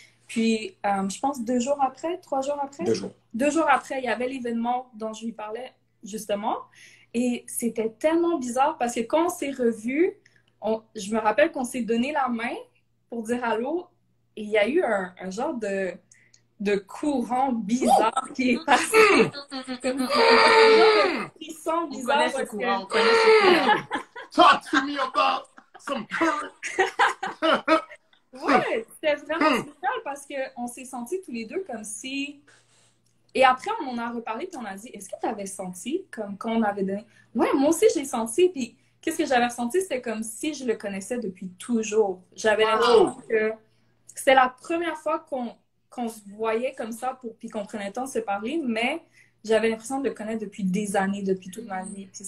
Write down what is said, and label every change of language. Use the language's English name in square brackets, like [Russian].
[French] Puis, je pense 3 jours après, 2 jours après, il y avait l'événement dont je lui parlais, justement, et c'était tellement bizarre parce que quand on s'est revus, je me rappelle qu'on s'est donné la main pour dire allô, et il y a eu un genre de courant bizarre qui est passé. Ils sont bizarres. On connaît ce courant. [English] Talk to me about some current. [French] Ouais, c'était vraiment spécial parce qu'on s'est sentis tous les deux comme si... Et après, on en a reparlé puis on a dit, est-ce que tu avais senti comme quand on avait donné... Ouais, moi aussi, j'ai senti. Puis qu'est-ce que j'avais ressenti? C'était comme si je le connaissais depuis toujours. J'avais l'impression que c'était la première fois qu'on se voyait comme ça puis qu'on prenait le temps de se parler, mais j'avais l'impression de le connaître depuis des années, depuis toute ma vie.